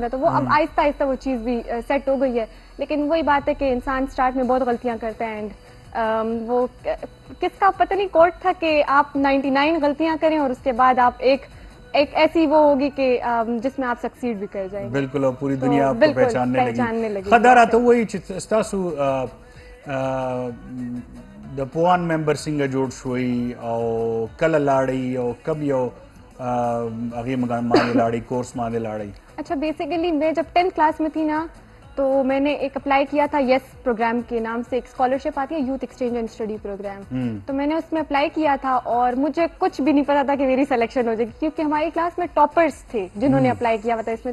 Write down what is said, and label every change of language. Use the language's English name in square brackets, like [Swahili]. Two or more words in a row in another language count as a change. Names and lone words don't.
[Urdu] تو وہ اب آہستہ آہستہ وہ چیز بھی سیٹ ہو گئی ہے. لیکن وہی بات ہے کہ انسان سٹارٹ میں بہت غلطیاں کرتا ہے. اینڈ وہ کس کا پتہ نہیں کوٹ تھا کہ آپ 99 غلطیاں کریں اور اس کے بعد آپ ایک ایسی وہ ہوگی کہ جس میں آپ سکسیڈ بھی کر جائیں گے. بالکل، اور پوری دنیا آپ کو پہچاننے لگی. [Pashto] خدارا تو وہی ستاسو د پوان ممبر څنګه جوړ شوی او کله لاړی او کب یو هغې باندې لاړی کورس باندې لاړی؟ [Urdu] اچھا، بیسیکلی میں جب 10th کلاس میں تھی نا تو میں نے ایک اپلائی کیا تھا یس پروگرام کے نام سے، ایک اسکالرشپ آتی ہے یوتھ ایکسچینج اینڈ اسٹڈی پروگرام، تو میں نے اس میں اپلائی کیا تھا اور مجھے کچھ بھی نہیں پتا تھا کہ میری سلیکشن ہو جائے گی، کیونکہ ہماری کلاس میں ٹاپرس تھے جنہوں نے اپلائی کیا ہوا تھا اس میں.